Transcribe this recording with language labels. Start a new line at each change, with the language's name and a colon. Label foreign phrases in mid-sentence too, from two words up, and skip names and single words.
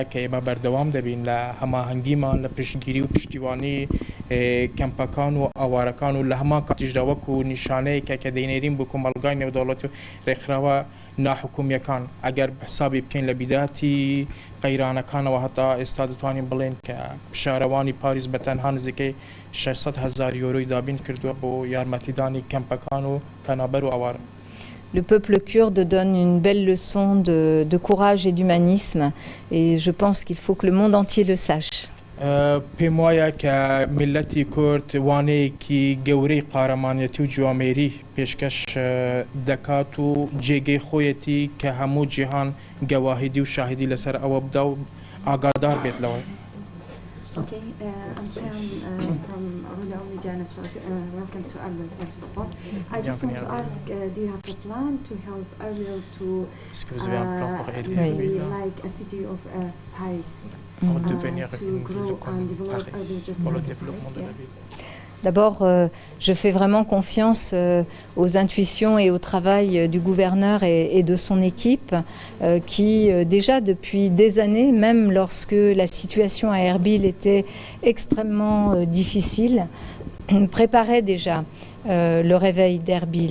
Central Kurdish: کە ئێمە بەردەوام دەبین لە هەماهەنگیمان لە پشتگیری و پشتیوانی کەمپەکان و ئاوارەکان و لە هەمان کاتیشدا وەکو نیشانەیەکە کە دەینێرین بۆ کۆمەڵگای نێودەوڵەتی و ڕێکخراوە ناحکومیەکان ئەگەر حسابی بکەین لە بیداتی قەیرانەکانەوە هەتا ئێستا دەتوانین بڵێن کە شارەوانی پاریس بە تەنها نزیکەی 600,000 یۆرۆی دابین کردووە بۆ یارمەتیدانی کەمپەکان و پەنابەر و ئاوارە.
French: Le peuple kurde donne une belle leçon de courage et d'humanisme et je pense qu'il faut que le monde entier le sache.
Central Kurdish: پێم وایە کە میلەتی کورد وانەیەکی گەورەی قارەمانەتی و جوامێری پێشکەش دەکات و جێگەی خۆیەتی کە هەموو جیهان گەواهیدی و شاهدی لەسەر ئەوە بدا و ئاگادار بێت لەوە.
English: Okay, I'm Sam from Rula Media Network. Welcome to Erbil, first of all. I just want to ask, do you have a plan to help Erbil to be like a city of Paris, to grow and develop Erbil just like Paris?
French: D'abord, je fais vraiment confiance aux intuitions et au travail du gouverneur et de son équipe qui, déjà depuis des années, même lorsque la situation à Erbil était extrêmement difficile, préparait déjà le réveil d'Erbil.